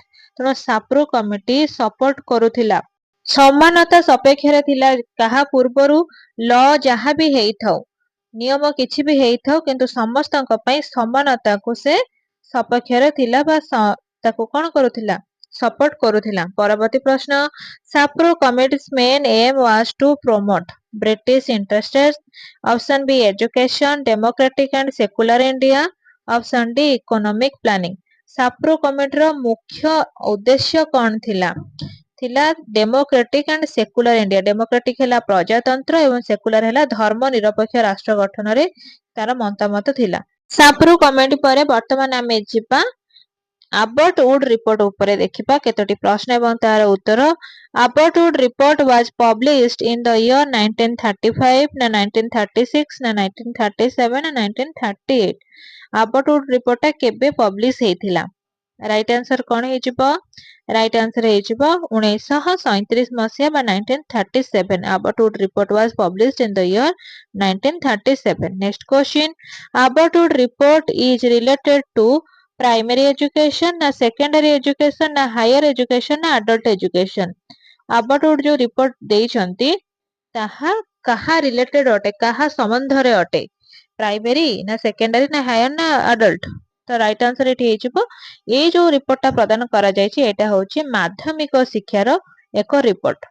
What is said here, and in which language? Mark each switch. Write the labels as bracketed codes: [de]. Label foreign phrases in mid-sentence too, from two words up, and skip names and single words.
[or] ତେଣୁ ସାପ୍ରୋ କମିଟି ସପୋର୍ଟ କରୁଥିଲା, ସମାନତା ସପକ୍ଷରେ ଥିଲା କାହା ପୂର୍ବରୁ, ଲ ଯାହା ବି ହେଇଥାଉ, ନିୟମ କିଛି ବି ହେଇଥାଉ, କିନ୍ତୁ ସମସ୍ତଙ୍କ ପାଇଁ ସମାନତାକୁ ସେ ସପକ୍ଷରେ ଥିଲା ବା ତାକୁ କଣ କରୁଥିଲା, ସପୋର୍ଟ କରୁଥିଲା। ପରବର୍ତ୍ତୀ ପ୍ରଶ୍ନ, [en] ସାପ୍ରୋ କମିଟି's main aim was to promote British interests, option B education, democratic and secular India, option D economic planning। [or] ସାପ୍ରୋ କମିଟିର ମୁଖ୍ୟ ଉଦ୍ଦେଶ୍ୟ କଣ ଥିଲା, ଥିଲା [en] democratic and secular India. [or] ଡେମୋକ୍ରେଟିକ ହେଲା ପ୍ରଜାତନ୍ତ୍ର ଏବଂ ସେକୁଲାର ହେଲା ଧର୍ମ ନିରପେକ୍ଷ ରାଷ୍ଟ୍ର ଗଠନରେ ତାର ମତାମତ ଥିଲା। ସାପ୍ରୋ କମିଟି ପରେ ବର୍ତ୍ତମାନ ଆମେ ଯିବା ଆବଟ୍ ଉଡ୍ ରିପୋର୍ଟ ଉପରେ ଦେଖିବା କେତୋଟି ପ୍ରଶ୍ନ ଏବଂ ତାର ଉତ୍ତର। [en] ଆବଟ୍ ଉଡ୍ ରିପୋର୍ଟ was published in the year 1935, [or] ନା 1936, ନା 1937, ନା 1938। ଆବଟ୍ ଉଡ୍ ରିପୋର୍ଟଟା କେବେ ପବ୍ଲିଶ ହେଇଥିଲା? [en] right answer [or] କଣ ହେଇଯିବ? [en] right answer [or] ହେଇଯିବ 1937 ମସିହା ବା 1937। [en] ଆବଟ୍ ଉଡ୍ ରିପୋର୍ଟ was published in the year 1937। next question, ଆବଟ୍ ଉଡ୍ ରିପୋର୍ଟ is related to primary education, ନା secondary education, ନା higher education, ନା adult education। [or] ଆବଟ୍ ଉଡ୍ ଯୋଉ ରିପୋର୍ଟ ଦେଇଛନ୍ତି ତାହା କାହା ରିଲେଟେଡ ଅଟେ, କାହା ସମ୍ବନ୍ଧରେ ଅଟେ, ପ୍ରାଇମେରୀ ନା ସେକେଣ୍ଡାରୀ ନା ହାୟର ନା ଆଡଲ୍ଟ। ତ [en] right answer [or] ଏଠି ହେଇଯିବ, ଏଇ ଯୋଉ ରିପୋର୍ଟଟା ପ୍ରଦାନ କରାଯାଇଛି ଏଇଟା ହଉଛି ମାଧ୍ୟମିକ ଶିକ୍ଷାର ଏକ ରିପୋର୍ଟ।